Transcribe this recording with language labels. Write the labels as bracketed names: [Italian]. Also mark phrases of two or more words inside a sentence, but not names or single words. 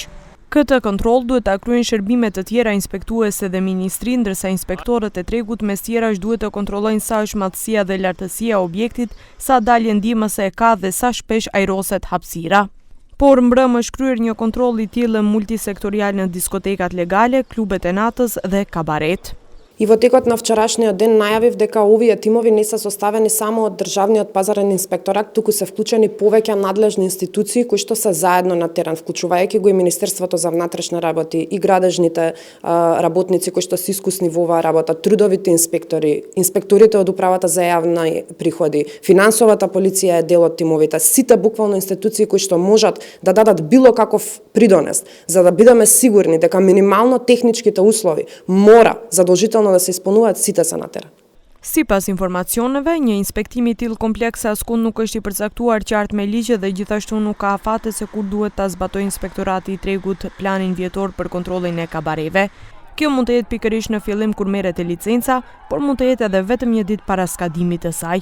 [Albanian] Këtë kontroll duhet ta kryejnë shërbime të tjera inspektuese dhe ministri, ndërsa inspektorët e Tregut mes tjerash duhet të kontrollojnë sa është madhësia dhe lartësia e objektit, sa dalje ndihmëse e ka dhe sa shpesh ajroset hapësira. Por mbrëmë është kryer një kontroll i tillë multisektorial në diskotekat legale, klubet e natës dhe kabaret. [Macedonian] И во текот на вчерашниот ден најавив дека овие тимови не се составени само од Државниот пазарен инспекторат, туку се вклучени повеќе надлежни институции кои што се заедно на терен, вклучувајќи го и Министерството за внатрешни работи, и градежните работници кои што се искусни во оваа работа, трудовите инспектори, инспекторите од управата за јавни приходи, финансовата полиција е дел од тимовите, сите буквално институции кои што можат да дадат било каков придонес, за да бидеме сигурни дека минимално техничките услови мора задолжително да се исполнуваат сите се на терен. [Albanian] Sipas informacioneve, një inspektim i tillë komplekse askund nuk është i përcaktuar qartë me ligj dhe gjithashtu nuk ka afate se kur duhet ta zbatojë Inspektorati i Tregut planin vjetor për kontrollin e kabareve. Kjo mund të jetë pikërisht në fillim kur merret e licenca, por mund të jetë edhe vetëm një ditë para skadimit të saj.